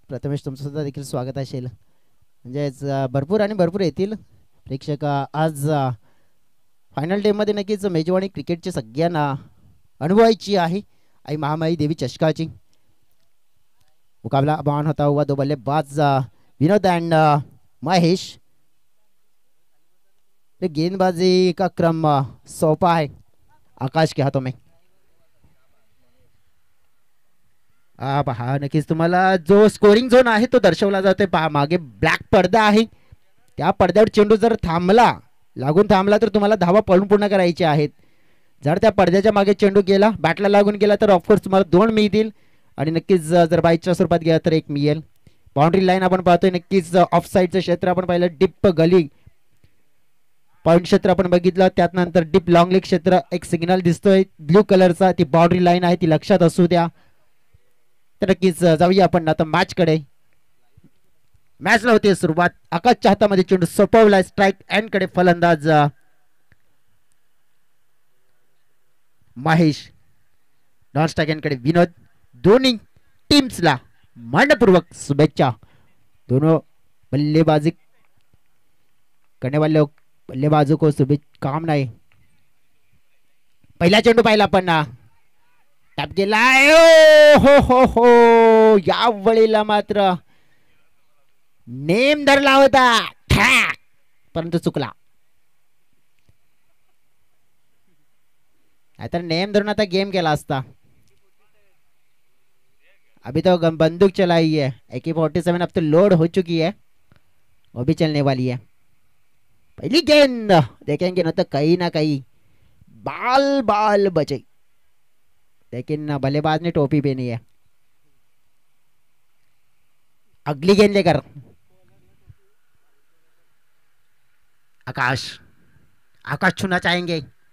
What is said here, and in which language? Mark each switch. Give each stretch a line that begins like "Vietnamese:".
Marathi: प्रथमेश तुमचं सुद्धा देखील स्वागत असेल. म्हणजेच भरपूर आणि भरपूर येतील प्रेक्षक आज फायनल डे मध्ये. नक्कीच मेजवानी क्रिकेटची सगळ्यांना अनुभवायची आहे.
Hindi: आई महामाई देवी चषकाची मुकाबला बॉन होता हुआ. दो बल्लेबाज विनोद एंड महेश. गेंदबाजी का क्रम सौंपा है आकाश के हाथों में.
Marathi: पहा नक्कीच तुम्हाला जो स्कोरिंग झोन आहे तो दर्शवला जातोय. पहा मागे ब्लॅक पडदा आहे. त्या पडद्यावर चेंडू जर लागून थांबला तर तुम्हाला धावा पळून पूर्ण करायची आहेत. जर त्या पडद्याच्या मागे चेंडू गेला बॅटला लागून गेला तर ऑफकोर्स तुम्हाला 2 मिळतील आणि नक्कीच जर बाईकच्या स्वरूपात गेला तर 1 मिळेल. बाउंड्री लाईन आपण पाहतोय. नक्कीच ऑफ साईडचं क्षेत्र आपण पाहिलं. डिप गली पॉइंट क्षेत्र आपण बघितलं. त्यानंतर डिप लॉंग लेग क्षेत्र एक सिग्नल दिसतोय ब्ल्यू कलरचा. ती बाउंड्री लाईन आहे ती लक्षात असू द्या. तर नक्कीच जाऊया आपण आता मॅच कडे. मॅचला होती सुरुवात. आकाशच्या हातामध्ये चेंडू सोपवला. स्ट्राईक एंड कडे फलंदाज महेश. नॉन स्ट्राईक एंड कडे विनोद. दोन्ही टीम्सला मनपूर्वक शुभेच्छा.
Hindi: दोनों बल्लेबाजी करने वाले बल्लेबाजों को शुभकामनाएं.
Marathi: पहिला चेंडू पाहिला आपण टॅप गेलाय. हो हो हो या वेळेला मात्र नेम धरला होता परंतु चुकला. तर नेम धरून आता गेम केला असता.
Hindi: अभी तो बंदूक चलाई है. AK-47 अब तो लोड हो चुकी है. वो भी चलने वाली है. पहली गेंद देखेंगे ना तो कहीं ना कहीं बाल बाल बचे. लेकिन बल्लेबाज ने टोपी पहनी है. अगली गेंद लेकर आकाश. आकाश छूना चाहेंगे.